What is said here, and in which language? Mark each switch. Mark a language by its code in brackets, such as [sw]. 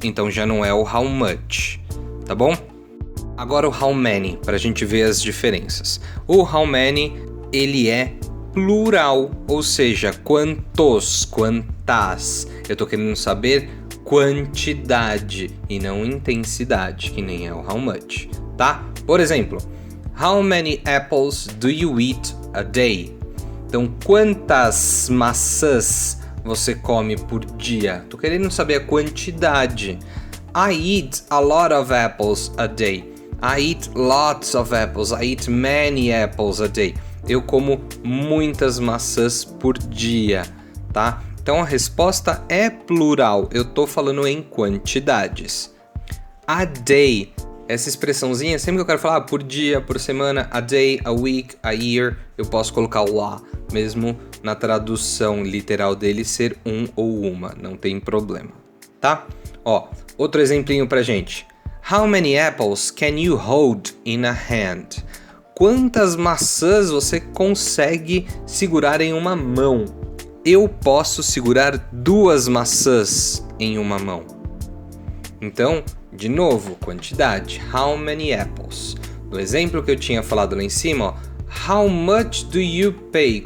[pt] Então já não é o how much, tá bom? Agora o how many, para a gente ver as diferenças. O how many, ele é plural, ou seja, quantos, quantas. Eu tô querendo saber quantidade e não intensidade, que nem é o how much, tá? Por exemplo, [en] how many apples do you eat a day? [pt] Então, quantas maçãs você come por dia? Tô querendo saber a quantidade. [en] I eat a lot of apples a day. I eat lots of apples. I eat many apples a day. [pt] Eu como muitas maçãs por dia, tá? Então a resposta é plural. Eu tô falando em quantidades. A day, essa expressãozinha, sempre que eu quero falar por dia, por semana, a day, a week, a year, eu posso colocar o a, mesmo na tradução literal dele ser um ou uma, não tem problema, tá? Ó, outro exemplinho pra gente. [en] How many apples can you hold in a hand? [pt] Quantas maçãs você consegue segurar em uma mão? Eu posso segurar 2 maçãs em uma mão. Então, de novo, quantidade. How many apples? No exemplo que eu tinha falado lá em cima, ó, [en] how much do you pay?